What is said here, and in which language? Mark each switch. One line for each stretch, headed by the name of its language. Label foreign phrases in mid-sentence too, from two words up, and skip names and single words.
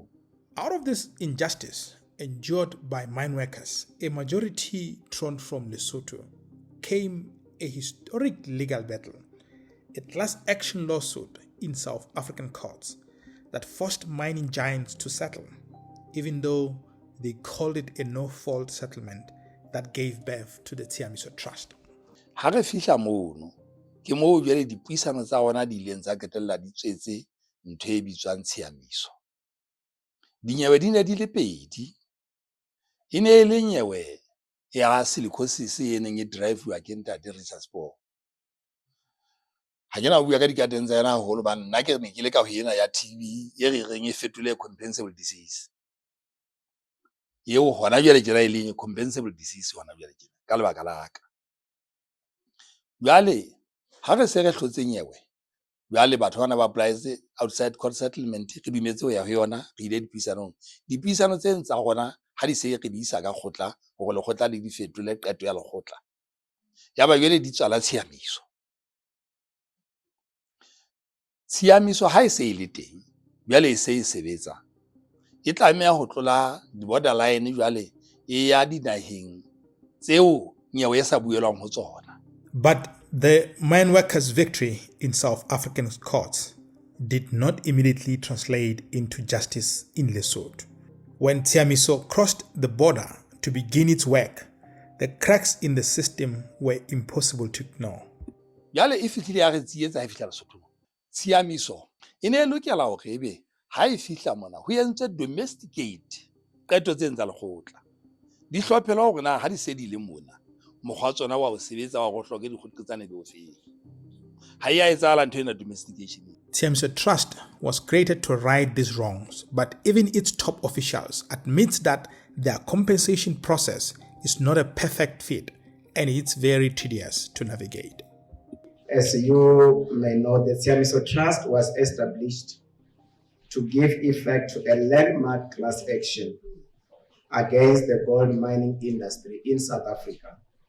English: Out of this injustice endured by mine workers, a majority drawn from Lesotho, came a historic legal battle, a class action lawsuit in South African courts that forced mining giants to settle, even though they called it a no-fault settlement that gave birth to the Tshiamiso Trust.
Southern Sotho: Ha re fihla mono ke moo jwale dipuisano tsa rona di ileng tsa qetella di tswetse ntho e bitswang tshiamiso. Dinyewe di ne di le pedi. E ne le nyewe ya silicosis e neng e drive-wa ke ntate Richards Paul. Ha ke na bua ka dikateng tsa yena haholo, ba nna ke ne ke le ka ho ena ya TB e re reng e fetole
English: compensable disease.
Southern Sotho: Eo hona jwale ke ra e leng
English: compensable disease
Southern Sotho: hona jwale ke ka lebaka la ka. Jwale ha re se re hlotse nyewe, jwale batho bana ba
English: applies outside court settlement,
Southern Sotho: re dumetse ho ya ho yona, re ile dipuisanong. Dipuisano tse ntsa rona ha di se re di isa ka kgotla hore lekgotla le di fetole qeto ya lekgotla. Yaba jwale di tswala tshiamiso. Tshiamiso ha e se e le teng, jwale e se e sebetsa, e tlameha ho tlola di-borderline jwale e ya dinaheng tseo nyewe e sa buelwang ho tsona.
English: But the mine workers' victory in South African courts did not immediately translate into justice in Lesotho. When Tshiamiso crossed the border to begin its work, the cracks in the system were impossible to ignore.
Southern Sotho: Jale e fihlile ya re tsietsa e fihla Lesotho. Tshiamiso e ne e lokela hore ebe ha e fihla mona ho entswe domesticate qeto tse tsa lekgotla. Di hlophela hore na ha di se di le mona mokgwa tsona wa ho sebetsa wa go hloke dikgoqetsane di ofeng. Ha ya etsahala ntho ena domestication.
English: Tshiamiso Trust was created to right these wrongs, but even its top officials admit that their compensation process is not a perfect fit and it's very tedious to navigate. As you may know, the Tshiamiso Trust was established to give effect to a landmark class action against the gold mining industry in South Africa.